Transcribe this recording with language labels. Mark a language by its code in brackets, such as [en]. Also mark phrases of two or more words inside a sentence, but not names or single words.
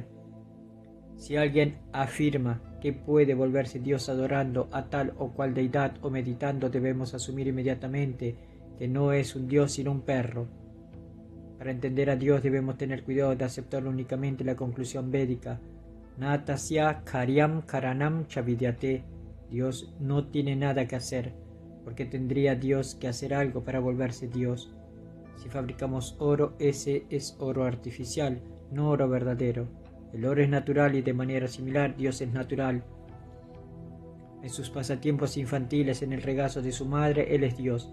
[es] Si alguien afirma que puede volverse Dios adorando a tal o cual deidad o meditando, debemos asumir inmediatamente que no es un Dios sino un perro. Para entender a Dios debemos tener cuidado de aceptar únicamente la conclusión védica: [sa] नतस्य कार्यम् करणम् चविद्यते. [es] Dios no tiene nada que hacer, porque tendría Dios que hacer algo para volverse Dios. Si fabricamos oro, ese es oro artificial, no oro verdadero. El oro es natural y de manera similar Dios es natural. En sus pasatiempos infantiles, en el regazo de su madre, Él es Dios.